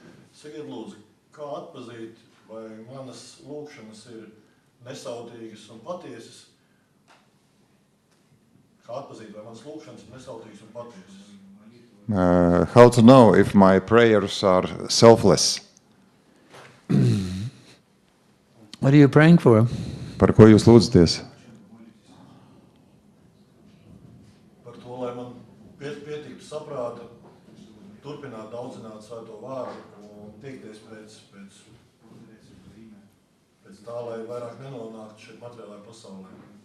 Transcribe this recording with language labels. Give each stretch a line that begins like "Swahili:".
Latvian: Sakiet, lūdzu, kā atpazīt, vai manas lūkšanas ir nesautīgas un patiesas? Kā atpazīt, vai manas lūkšanas ir nesautīgas un patiesas?
English: How to know if my prayers are selfless? What are you praying for?
Latvian: Par ko jūs lūdzaties? Par to, lai man pietiktu saprāta, turpināt daudzināt svēto vārdu un tiekties pēc tā, lai vairāk nenonāktu šeit materiālajā pasaulē.